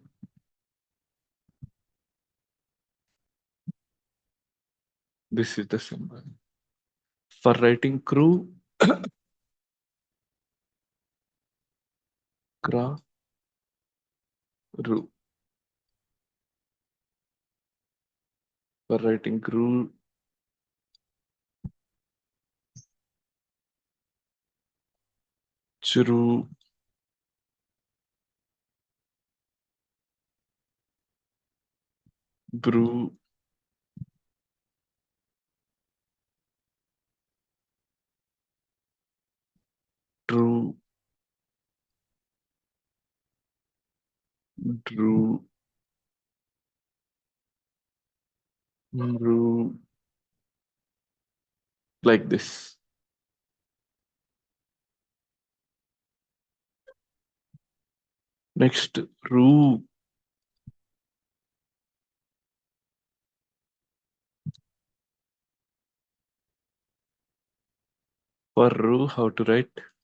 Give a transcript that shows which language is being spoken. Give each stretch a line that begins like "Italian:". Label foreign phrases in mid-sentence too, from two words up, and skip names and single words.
English: This is the symbol. For writing crew, kra, ru. For writing crew, chru, bru, tru, dru, mru, like this. Next, ru. For ru, how to write?